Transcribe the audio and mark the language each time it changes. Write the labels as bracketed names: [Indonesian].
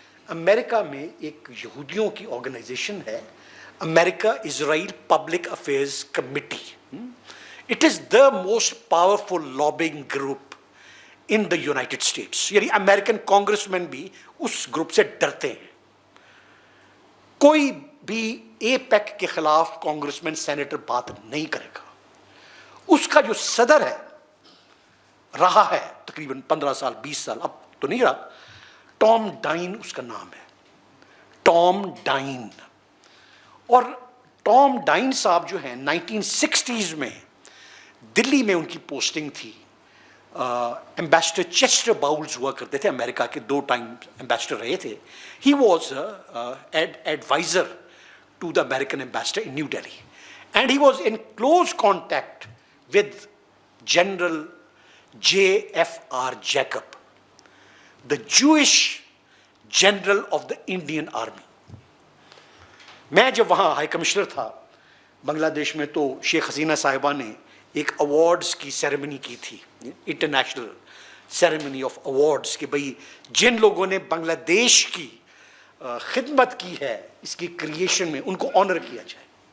[Urdu] امریکہ میں ایک یہودیوں کی آرگنائزیشن ہے, امریکہ اسرائیل public affairs committee. [English] It is the most powerful lobbying group in the United States. [Urdu] یعنی امریکن کانگریس مین بھی اس گروپ سے ڈرتے ہیں. کوئی بھی اے پیک کے خلاف کانگریسمین سینیٹر بات نہیں کرے گا. اس کا جو صدر ہے رہا ہے تقریباً 15 سال 20 سال، اب تو نہیں رہا، ٹام ڈائن اس کا نام ہے، ٹام ڈائن. اور ٹام ڈائن صاحب جو ہیں 1960s میں دلی میں ان کی پوسٹنگ تھی. ایمبیسڈر چیسٹر باؤلز ہوا کرتے تھے، امریکہ کے 2 ٹائم ایمبیسڈر رہے تھے. [English] He was adviser to the American ambassador in New Delhi, and he was in close contact with general J.F.R. Jacob, the Jewish general of the Indian army. [Urdu] میں جب وہاں high commissioner تھا بنگلہ دیش میں، تو شیخ حسینہ صاحبہ نے ایک ایوارڈز کی سیریمنی کی تھی، انٹرنیشنل سیریمنی آف ایوارڈز، کہ بھئی جن لوگوں نے بنگلہ دیش کی خدمت کی ہے اس کی کریشن میں، ان کو آنر کیا جائے.